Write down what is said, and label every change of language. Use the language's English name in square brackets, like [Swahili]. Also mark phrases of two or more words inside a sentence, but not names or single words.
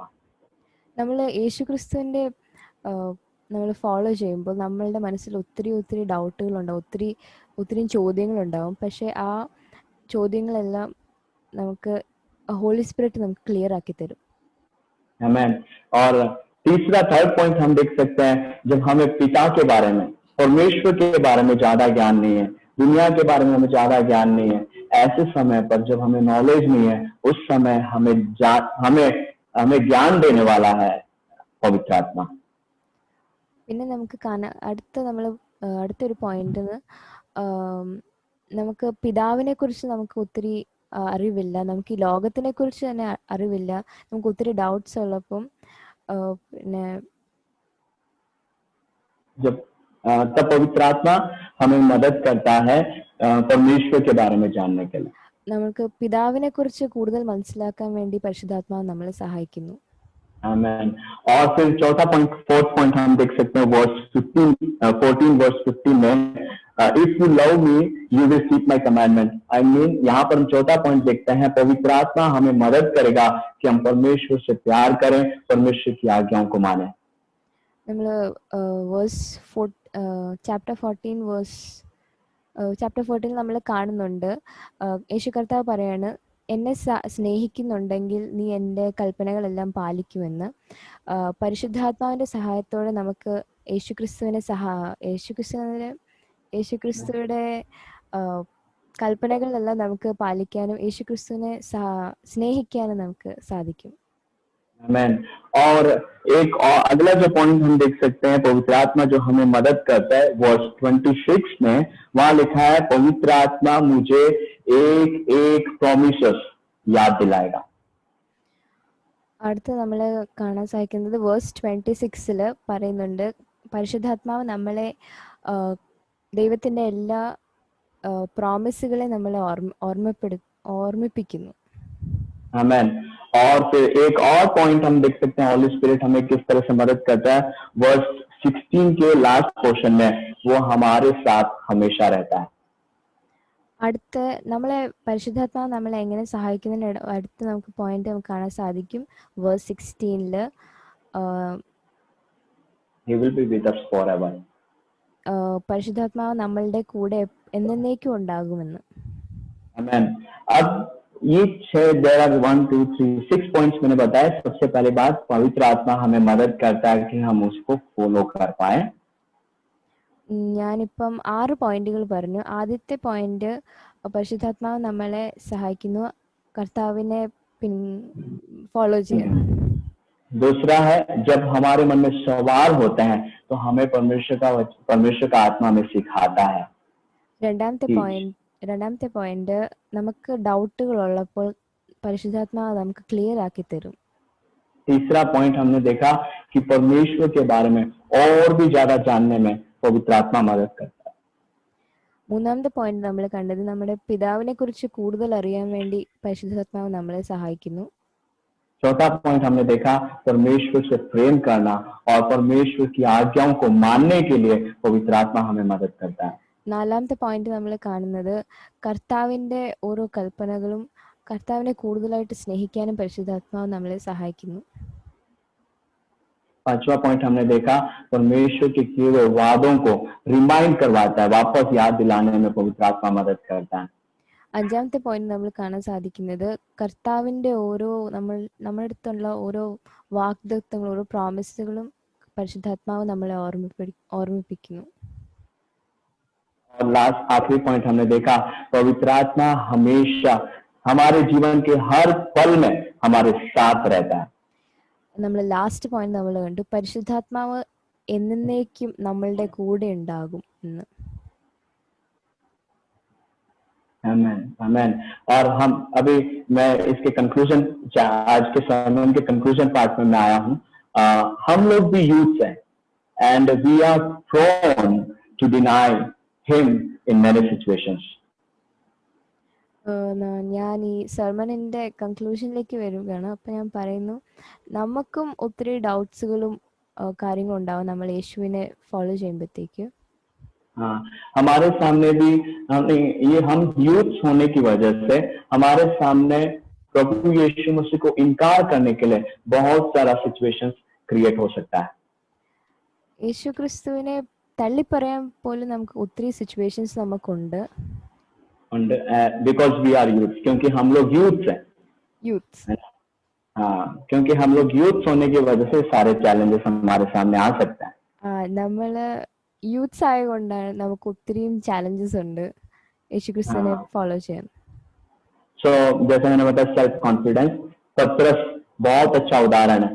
[Malayalam] നമ്മൾ യേശുക്രിസ്തുവിൻ്റെ നമ്മൾ ഫോളോ ചെയ്യുമ്പോൾ നമ്മളുടെ മനസ്സിൽ ഒത്തിരി ഡൗട്ടുകളുണ്ടാവും, ഒത്തിരി ചോദ്യങ്ങളുണ്ടാവും. പക്ഷേ ആ ചോദ്യങ്ങളെല്ലാം നമുക്ക് [English] holy spirit [Malayalam] നമുക്ക് ക്ലിയർ ആക്കി തരും. [Hindi] आमेन. और तीसरा [English] third point [Hindi] हम देख सकते हैं, जब हमें पिता के बारे में, परमेश्वर के बारे में ज्यादा ज्ञान नहीं है, दुनिया के बारे में हमें ज्यादा ज्ञान नहीं है, ऐसे समय पर जब हमें नॉलेज नहीं है, उस समय हमें ज्ञान देने वाला है पवित्र आत्मा. [Malayalam] പിന്നെ നമുക്ക് അടുത്തൊരു പോയിന്റ്, നമുക്ക് പിതാവിനെ കുറിച്ച് നമുക്ക് ഒത്തിരി അറിവില്ല, നമുക്ക് ഈ ലോകത്തിനെ കുറിച്ച് തന്നെ അറിവില്ല, നമുക്ക് ഒത്തിരി ഡൗട്ട്സ് ഉള്ളപ്പം പിന്നെ [Hindi] तब पवित्र आत्मा हमें मदद करता है परमेश्वर के बारे में जानने के लिए. [Malayalam] നമുക്ക് पिതാവിനെ കുറിച്ച് കൂടുതൽ മനസ്സിലാക്കാൻ വേണ്ടി പരിശുദ്ധാത്മാവ് നമ്മളെ സഹായിക്കുന്നു. [Hindi] आमेन. और फिर चौथा पॉइंट, [English] fourth point [Hindi] हम देख सकते हैं वर्स 14 वर्स 15 में, [English] if you love me you will keep my commandment. I mean [Hindi] यहाँ पर हम चौथा पॉइंट देखते हैं, पवित्र आत्मा हमें मदद करेगा कि हम परमेश्वर से प्यार करें, परमेश्वर की आज्ञाओं को माने. [Malayalam] നമ്മൾ ചാപ്റ്റർ 14 നമ്മൾ കാണുന്നുണ്ട്, യേശു കർത്താവ് പറയാണ്, എന്നെ സ്നേഹിക്കുന്നുണ്ടെങ്കിൽ നീ എൻ്റെ കൽപ്പനകളെല്ലാം പാലിക്കുമെന്ന്. പരിശുദ്ധാത്മാവിൻ്റെ സഹായത്തോടെ നമുക്ക് യേശുക്രിസ്തുവിടെ കൽപ്പനകളെല്ലാം നമുക്ക് പാലിക്കാനും യേശുക്രിസ്തുവിനെ സ്നേഹിക്കാനും നമുക്ക് സാധിക്കും. [Hindi] आमेन. और एक और अगला जो पॉइंट हम देख सकते हैं, पवित्र आत्मा जो हमें मदद करता है, वर्स 26 में वहां लिखा है, पवित्र आत्मा मुझे एक प्रोमिसेस याद दिलाएगा. [Malayalam] അടുത്ത നമ്മൾ കാണാൻ സാധിക്കുന്നത് വേഴ്സ് 26 പറയുന്നുണ്ട്, പരിശുദ്ധാത്മാവ് നമ്മളെ ദൈവത്തിന്റെ എല്ലാ പ്രോമിസുകളെ നമ്മളെ ഓർമ്മിപ്പിക്കുന്നു. [Hindi] आमेन. और फिर एक और पॉइंट हम देख सकते हैं, [English] holy spirit [Hindi] हमें किस तरह से मदद करता है. वर्स 16 के [English] last portion [Hindi] में वो हमारे साथ हमेशा रहता है. [Malayalam] അടുത്ത നമ്മളെ പരിശുദ്ധാത്മാവ് നമ്മളെ എങ്ങനെ സഹായിക്കുന്നതിന് അടുത്ത നമുക്ക് പോയിന്റ് നമുക്ക് കാണാൻ സാധിക്കും. വേഴ്സ് 16 [English] He will be with us forever. [Malayalam] പരിശുദ്ധാത്മാവ് നമ്മളുടെ കൂടെ എന്നേക്കും ഉണ്ടാകുമെന്ന്. [Hindi] आमेन. अब ये 6 पॉइंट्स मैंने बताया. सबसे पहली बात, पवित्र आत्मा हमें मदद करता है कि हम उसको फॉलो कर पाए. [Malayalam] ഞാനിപ്പം 6 പോയിന്റുകൾ പറഞ്ഞു. ആദ്യത്തെ പോയിന്റ്, പരിശുദ്ധാത്മാവ് നമ്മളെ സഹായിക്കുന്നു കർത്താവിനെ ഫോളോ ചെയ്യാൻ. [Hindi] दूसरा है, जब हमारे मन में सवाल होते हैं तो हमें परमेश्वर का आत्मा हमें सिखाता है. [Malayalam] രണ്ടാമത്തെ പോയിന്റ്, നമുക്ക് ഡൗട്ടുകൾ ഉള്ളപ്പോൾ പരിശുദ്ധാത്മാവ് നമുക്ക് ക്ലിയർ ആക്കി തരും. [Hindi] तीसरा पॉइंट हमने देखा कि परमेश्वर के बारे में और भी ज्यादा जानने में पवित्र आत्मा मदद करता है. [Malayalam] മൂന്നാമത്തെ പോയിന്റ് നമ്മൾ കണ്ടത്, നമ്മുടെ പിതാവിനെ കുറിച്ച് കൂടുതൽ അറിയാൻ വേണ്ടി പരിശുദ്ധാത്മാവ് നമ്മളെ സഹായിക്കുന്നു. [Hindi] चौथा पॉइंट हमने देखा, परमेश्वर से प्रेम करना और परमेश्वर की आज्ञाओं को मानने के लिए पवित्र आत्मा हमें मदद करता है. [Malayalam] നാലാമത്തെ പോയിന്റ് നമ്മൾ കാണുന്നത്, കർത്താവിന്റെ ഓരോ കൽപ്പനകളും കർത്താവിനെ കൂടുതലായിട്ട് സ്നേഹിക്കാനും പരിശുദ്ധാത്മാവ് നമ്മളെ സഹായിക്കുന്നു. [Hindi] पांचवा पॉइंट हमने देखा, परमेश्वर के किए हुए वादों को रिमाइंड करवाता है, वापस याद दिलाने में पवित्र आत्मा मदद करता है. [Malayalam] അഞ്ചാമത്തെ പോയിന്റ് നമ്മൾ കാണാൻ സാധിക്കുന്നത്, കർത്താവിന്റെ നമ്മുടെ അടുത്തുള്ള ഓരോ വാഗ്ദത്തങ്ങളും ഓരോ പ്രോമിസുകളും പരിശുദ്ധാത്മാവ് നമ്മളെ ഓർമ്മിപ്പിക്കുന്നു. [Hindi] और लास्ट आखिरी पॉइंट हमने देखा, पवित्र आत्मा हमेशा हमारे जीवन के हर पल में हमारे साथ रहता है. [Malayalam] നമ്മൾ [English] last point [Malayalam] നമ്മൾ കണ്ടു, പരിശുദ്ധാത്മാവ് എന്നേക്കും നമ്മളുടെ കൂടെ ഉണ്ടാകും എന്ന്. [Hindi] आमेन. आमेन. और हम अभी मैं इसके कंक्लूजन, आज के sermon के [English] conclusion part [Hindi] में मैं आया हूँ. हम लोग भी यूथ हैं [English] and we are prone to deny him in many situations. [Malayalam] ഞാൻ ഈ സെർമണിന്റെ കൺക്ലൂഷനിലേക്ക് വരികയാണ്. അപ്പം ഞാൻ പറയുന്നു, നമുക്കും ഒത്തിരി ഡൗട്ട്സുകളും കാര്യങ്ങളും ഉണ്ടാവും നമ്മൾ യേശുവിനെ ഫോളോ ചെയ്യുമ്പോഴത്തേക്ക്. [Hindi] हाँ, हमारे सामने भी ये हम यूथ होने की वजह से हमारे सामने प्रभु यीशु मसीह को इनकार करने के लिए बहुत सारा [English] situations create [Hindi] हो सकता है. [Malayalam] യേശു ക്രിസ്തുവിനെ തള്ളിപ്പറയാൻ പോലും നമുക്ക് ഒത്തിരി സിറ്റുവേഷൻസ് നമുക്കുണ്ട്. [English] because we are youth, [Hindi] क्योंकि हम लोग यूथ हैं. हाँ, क्योंकि हम लोग यूथ होने की वजह से सारे चैलेंजेस हमारे सामने आ सकते हैं. [Malayalam] നമ്മള് യൂത്ത്സ് ആയതുകൊണ്ടാണ് നമുക്ക് ഒത്തിരിയും ചാലഞ്ചസ് ഉണ്ട് യേശു ക്രിസ്തുവിനെ ഫോളോ ചെയ്യാൻ. [Hindi] सो जैसे मैंने बताया [English] self confidence, [Hindi] पतरस बहुत अच्छा उदाहरण है.